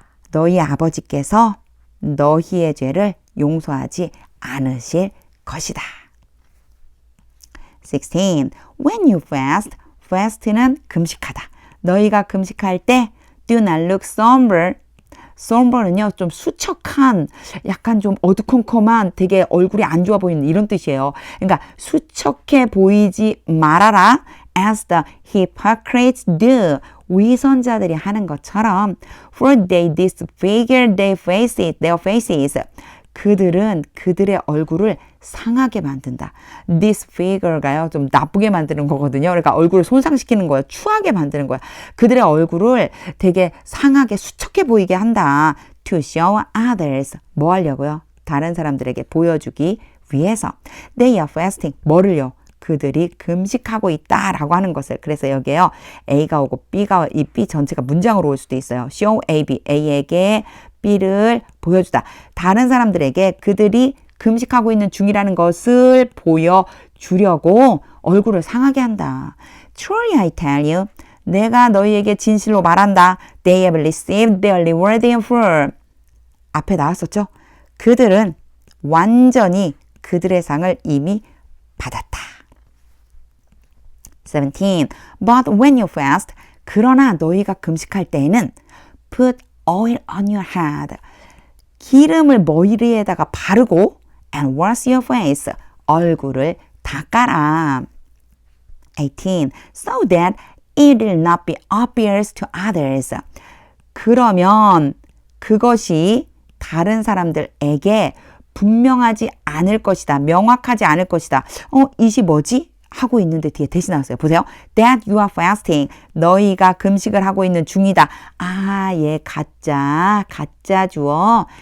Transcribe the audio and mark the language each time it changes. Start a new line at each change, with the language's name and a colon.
Korean: 너희 아버지께서 너희의 죄를 용서하지 않으실 것이다. 16.
English: When you fast,
Korean: fast는 금식하다. 너희가 금식할 때
English: do not look somber.
Korean: somber는요, 좀 수척한, 약간 좀 어두컴컴한, 되게 얼굴이 안 좋아 보이는 이런 뜻이에요. 그러니까 수척해 보이지 말아라.
English: As the hypocrites do.
Korean: 위선자들이 하는 것처럼
English: for they disfigure their faces.
Korean: 그들은 그들의 얼굴을 상하게 만든다. disfigure가요. 좀 나쁘게 만드는 거거든요. 그러니까 얼굴을 손상시키는 거예요. 추하게 만드는 거예요. 그들의 얼굴을 되게 상하게 수척해 보이게 한다.
English: to show others.
Korean: 뭐 하려고요? 다른 사람들에게 보여주기 위해서.
English: They are fasting.
Korean: 뭐를요? 그들이 금식하고 있다라고 하는 것을. 그래서 여기에요. A가 오고 B가 이 B 전체가 문장으로 올 수도 있어요. show A, B. A에게 B를 보여주다. 다른 사람들에게 그들이 금식하고 있는 중이라는 것을 보여주려고 얼굴을 상하게 한다.
English: Truly I tell you.
Korean: 내가 너희에게 진실로 말한다.
English: They have received their reward in full.
Korean: 앞에 나왔었죠? 그들은 완전히 그들의 상을 이미 받았다. 17.
English: But when you fast,
Korean: 그러나 너희가 금식할 때에는
English: put oil on your head.
Korean: 기름을 머리에다가 바르고
English: and wash your face.
Korean: 얼굴을 닦아라. 18.
English: So that it will not be obvious to others.
Korean: 그러면 그것이 다른 사람들에게 분명하지 않을 것이다. 명확하지 않을 것이다. 이것이 뭐지? 하고 있는데 뒤에 대신 나왔어요. 보세요.
English: That you are fasting.
Korean: 너희가 금식을 하고 있는 중이다. 아, 얘 가짜 주어.